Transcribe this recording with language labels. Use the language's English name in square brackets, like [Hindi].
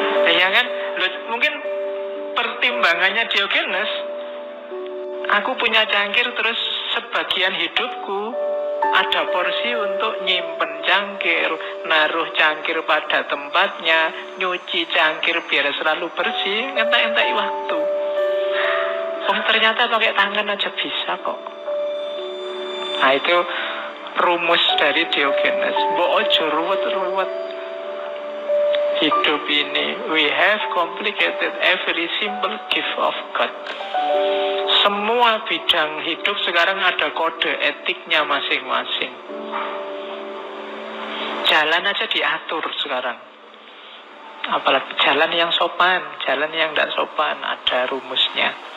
[Indonesian] Ya kan? Loh, mungkin pertimbangannya Diogenes, aku punya cangkir terus sebagian hidupku ada porsi untuk nyimpen cangkir, naruh cangkir pada tempatnya, nyuci cangkir biar selalu bersih, [Javanese] entek-entek waktu. [Indonesian] Ternyata pakai tangan aja bisa kok. Nah itu rumus dari Diogenes. [Javanese] Mbok ojo ruwet-ruwet hidup ini. [English] We have complicated every simple gift of God. [Indonesian] Semua bidang hidup sekarang ada kode etiknya masing-masing. Jalan aja diatur sekarang. Apalagi jalan yang sopan, jalan yang tidak sopan, ada rumusnya.